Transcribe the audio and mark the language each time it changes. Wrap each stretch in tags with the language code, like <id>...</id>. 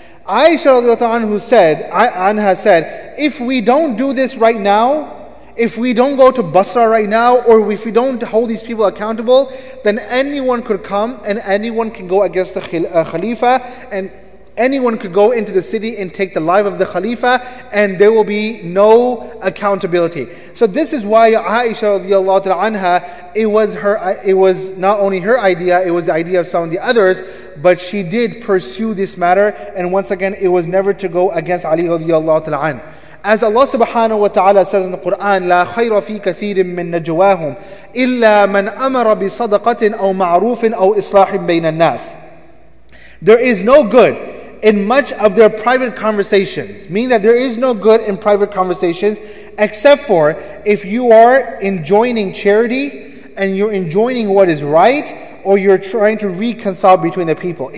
<en>Aisha anha said, if we don't do this right now, if we don't go to Basra right now, or if we don't hold these people accountable, then anyone could come and anyone can go against the Khalifa, and anyone could go into the city and take the life of the Khalifa, and there will be no accountability. So this is why Aisha radiallahu ta'ala anha, it was not only her idea, it was the idea of some of the others, but she did pursue this matter, and once again, it was never to go against Ali radiallahu ta'ala anha. As Allah subhanahu wa ta'ala says in the Quran,</en> <ar>لا خير في كثير من نجواهم إلا من أمر بصدقة أو معروف أو إصلاح بين الناس.</ar> <en>There is no good in much of their private conversations, meaning that there is no good in private conversations except for if you are enjoining charity and you're enjoining what is right, or you're trying to reconcile between the people.</en>